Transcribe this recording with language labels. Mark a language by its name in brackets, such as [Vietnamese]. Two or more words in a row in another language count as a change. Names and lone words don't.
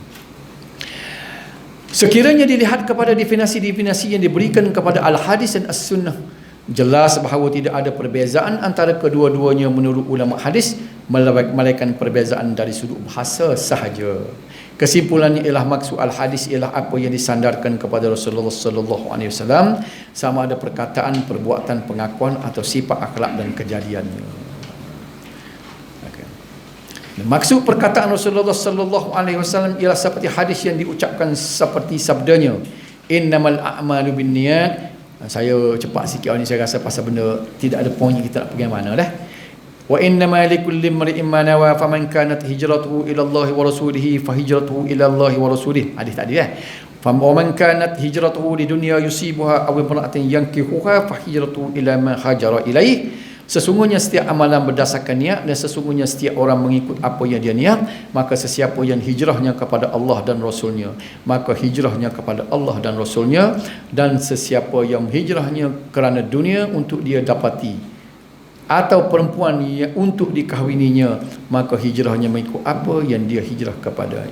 [Malay] Sekiranya dilihat kepada definisi-definisi yang diberikan kepada Al-Hadis dan As-Sunnah, jelas bahawa tidak ada perbezaan antara kedua-duanya menurut ulama hadis, melainkan perbezaan dari sudut bahasa sahaja. Kesimpulannya ialah maksud Al-Hadis ialah apa yang disandarkan kepada Rasulullah [Arabic] صلى الله عليه وسلم, [Malay] sama ada perkataan, perbuatan, pengakuan atau sifat akhlak dan kejadiannya. Maksud perkataan Rasulullah [Arabic] صلى الله عليه وسلم [Malay] ialah seperti hadis yang diucapkan seperti sabdanya, [Arabic] إنما الأعمال بالنيات. [Malay] Saya cepat sikit ni, saya rasa pasal benda tidak ada poin kita nak pergi mana dah. [Arabic] وإنما لكل امرئ ما نوى فمن كانت هجرته إلى الله ورسوله فهجرته إلى الله ورسوله. [Malay] Hadis tadi [Arabic] فمن كانت هجرته لدنيا يصيبها أو امرأة ينكحها فهجرته إلى ما هاجر إليه. [Malay] Sesungguhnya setiap amalan berdasarkan niat, dan sesungguhnya setiap orang mengikut apa yang dia niat, maka sesiapa yang hijrahnya kepada Allah dan Rasulnya, maka hijrahnya kepada Allah dan Rasulnya. Dan sesiapa yang hijrahnya kerana dunia untuk dia dapati, atau perempuan yang untuk dikahwininya, maka hijrahnya mengikut apa yang dia hijrah kepada.